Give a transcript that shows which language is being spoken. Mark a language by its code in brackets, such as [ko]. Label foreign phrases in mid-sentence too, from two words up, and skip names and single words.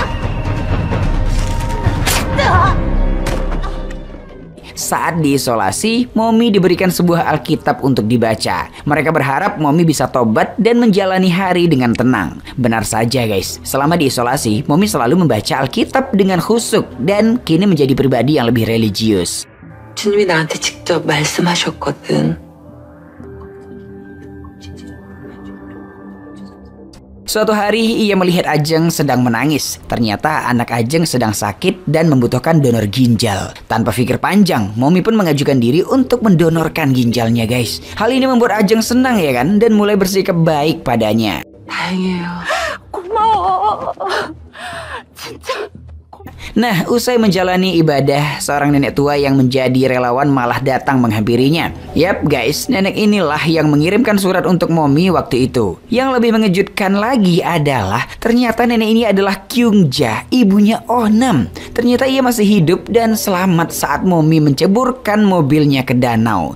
[id] Saat diisolasi, Momi diberikan sebuah Alkitab untuk dibaca. Mereka berharap Momi bisa tobat dan menjalani hari dengan tenang. Benar saja guys, selama diisolasi, Momi selalu membaca Alkitab dengan khusyuk dan kini menjadi pribadi yang lebih religius. [ko] 주님이 나한테 직접 말씀하셨거든. [id] Suatu hari ia melihat Ajeng sedang menangis. Ternyata anak Ajeng sedang sakit dan membutuhkan donor ginjal. Tanpa pikir panjang, Momi pun mengajukan diri untuk mendonorkan ginjalnya guys. Hal ini membuat Ajeng senang ya kan, dan mulai bersikap baik padanya. [ko] 다행이에요. 고마워. 진짜. [id] Nah, usai menjalani ibadah, seorang nenek tua yang menjadi relawan malah datang menghampirinya. Yap guys, nenek inilah yang mengirimkan surat untuk Momi waktu itu. Yang lebih mengejutkan lagi adalah ternyata nenek ini adalah Kyungja, ibunya Oh-nam. Ternyata ia masih hidup dan selamat saat Momi menceburkan mobilnya ke danau.